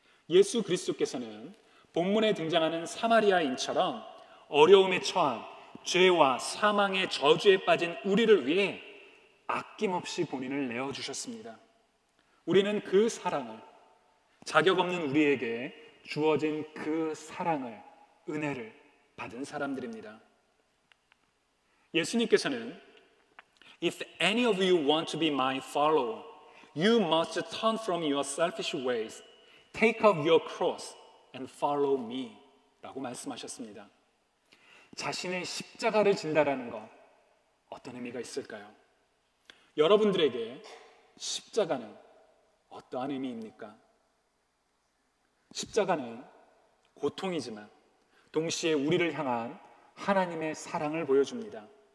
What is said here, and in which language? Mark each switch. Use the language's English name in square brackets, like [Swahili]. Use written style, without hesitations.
[Korean] 예수 그리스도께서는 본문에 등장하는 사마리아인처럼 어려움에 처한 죄와 사망의 저주에 빠진 우리를 위해 아낌없이 본인을 내어주셨습니다. 우리는 그 사랑을, 자격 없는 우리에게 주어진 그 사랑을, 은혜를 받은 사람들입니다. 예수님께서는 [English] If any of you want to be my follower, you must turn from your selfish ways, take up your cross and follow me [Korean] 라고 말씀하셨습니다. 자신의 십자가를 진다라는 것, 어떤 의미가 있을까요? 여러분들에게 십자가는 어떠한 의미입니까? 십자가는 고통이지만 동시에 우리를 향한 하나님의 사랑을 보여줍니다.